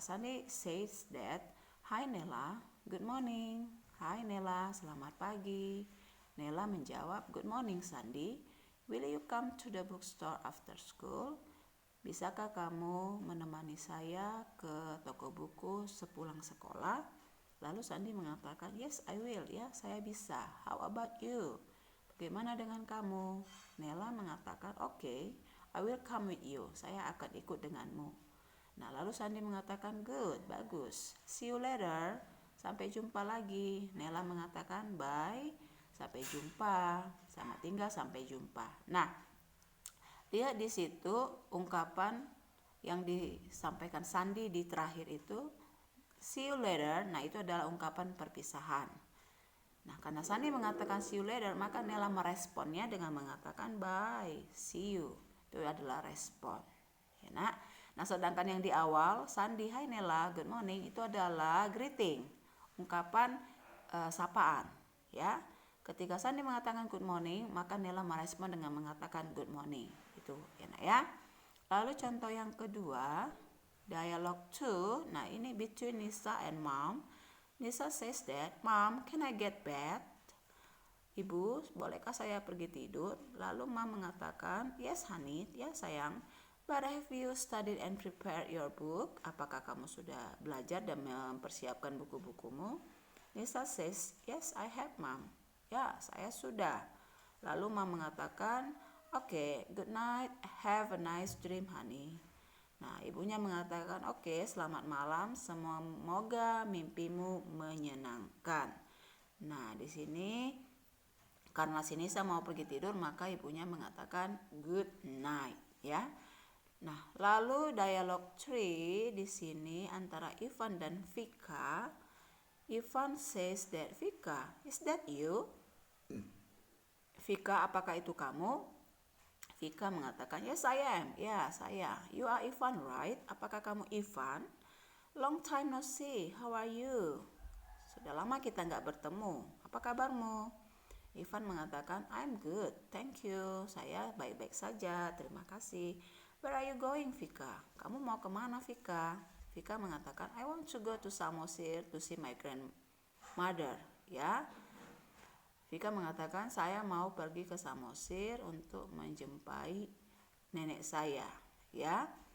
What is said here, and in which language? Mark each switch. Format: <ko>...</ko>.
<en>Sandy says that, "Hi Nela, good morning."</en> <id>"Hai Nela, selamat pagi." Nela menjawab,</id> <en>"Good morning Sandy. Will you come to the bookstore after school?"</en> <id>Bisakah kamu menemani saya ke toko buku sepulang sekolah? Lalu Sandy mengatakan,</id> <en>yes I will,</en> <id>ya saya bisa.</id> <en>How about you?</en> <id>Bagaimana dengan kamu? Nella mengatakan,</id> <en>okay, I will come with you.</en> <id>Saya akan ikut denganmu. Nah, lalu Sandy mengatakan, good, bagus.</id> <en>See you later.</en> <id>Sampai jumpa lagi. Nella mengatakan, bye. Sampai jumpa. Selamat tinggal, sampai jumpa. Nah, lihat di situ ungkapan yang disampaikan Sandy di terakhir itu,</id> <en>see you later.</en> <id>Nah, itu adalah ungkapan perpisahan. Nah, karena Sandy mengatakan see you later, maka Nella meresponnya dengan mengatakan</id> <en>bye, see you.</en> <id>Itu adalah respon. Ya, nak. Nah, sedangkan yang di awal, Sandy,</id> <en>hi Nella, good morning,</en> <id>itu adalah greeting, ungkapan sapaan. Ya, ketika Sandy mengatakan</id> <en>good morning,</en> <id>maka Nella merespon dengan mengatakan good morning. Itu, ya, nak, ya. Lalu contoh yang kedua, dialog 2. Nah, ini</id> <en>between Nisa and Mom. Nisa says that, Mom, can I get bed?</en> <id>Ibu, bolehkah saya pergi tidur? Lalu Mom mengatakan,</id> <en>yes honey,</en> <id>ya sayang.</id> <en>But have you studied and prepared your book?</en> <id>Apakah kamu sudah belajar dan mempersiapkan buku-bukumu?</id> <en>Nisa says, yes I have Mom.</en> <id>Ya, saya sudah. Lalu Mom mengatakan,</id> <en>okay, good night, have a nice dream honey.</en> <id>Nah, ibunya mengatakan, oke, selamat malam, semoga mimpimu menyenangkan. Nah, di sini karena si Nisa mau pergi tidur, maka ibunya mengatakan</id> <en>good night,</en> <id>ya. Nah, lalu dialog 3 di sini antara Ivan dan Vika.</id> <en>Ivan says that, Vika, is that you?</en> <id>Vika, apakah itu kamu? Vika mengatakan,</id> <en>yes I am.</en> <id>Ya, saya.</id> <en>You are Ivan, right?</en> <id>Apakah kamu Ivan?</id> <en>Long time no see. How are you?</en> <id>Sudah lama kita nggak bertemu. Apa kabarmu? Ivan mengatakan,</id> <en>I'm good. Thank you.</en> <id>Saya baik-baik saja. Terima kasih.</id> <en>Where are you going, Vika?</en> <id>Kamu mau kemana, Vika? Vika mengatakan,</id> <en>I want to go to Samosir to see my grandmother.</en> <id>Ya. Vika mengatakan, saya mau pergi ke Samosir untuk menjumpai nenek saya, ya.</id>